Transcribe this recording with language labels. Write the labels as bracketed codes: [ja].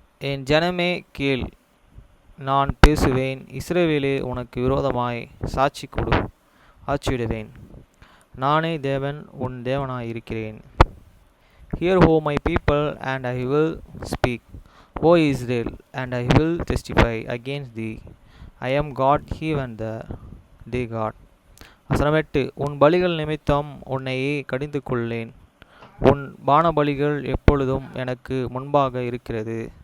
[ta] என் ஜனமே கேள், நான் பேசுவேன், இஸ்ரவேலே உனக்கு விரோதமாய் சாட்சியிடுவேன். நானே தேவன், உன் தேவனாய் இருக்கிறேன். [en] Hear, O my people, and I will speak, O Israel, and I will testify against thee. I am God, even the God. [ta] வசனம் 8. உன் பலிகள் நிமித்தம் உன்னையே கடிந்து கொள்ளேன், உன் பானபலிகள் எப்பொழுதும் எனக்கு முன்பாக இருக்கிறது.